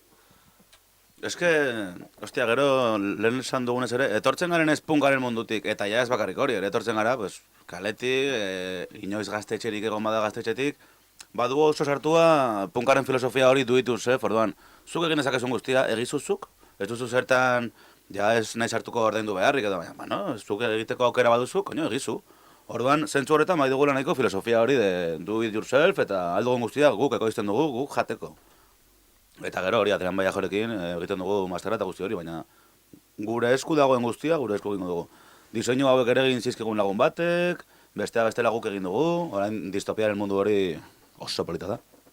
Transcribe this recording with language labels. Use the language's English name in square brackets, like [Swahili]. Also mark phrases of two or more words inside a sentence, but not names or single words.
[Basque] Ez que, ostia, gero lehen esan dugunez ere, etortzen garen ez punkaren mundutik, eta ja ez bakarrik hori, etortzen gara, pues, kaletik, inoiz gaztetxerik egon bada gaztetxetik, badugu oso sartua punkaren filosofia hori duituz, orduan, zuk egin ezakezun guztia, egizuzuk, ez duzu zertan, ja ez nahi sartuko ordaindu beharrik edo, baina, bueno, zuk egiteko aukera baduzu, koño, egizu. Orduan, zentzu horretan, bai dugula nahiko filosofia hori de [English] do it yourself, [Basque] eta aldugun guztia guk ekoizten dugu, guk jateko. Eta gero hori, Adrian Vallejorekin egiten dugu mastera eta guzti hori, baina gure esku dagoen guztia, gure esku egingo dugu. Diseinu hauek ere egin zizkigun lagun batek, bestea bestela guk egin dugu, orain distopiaren mundu hori oso polita da.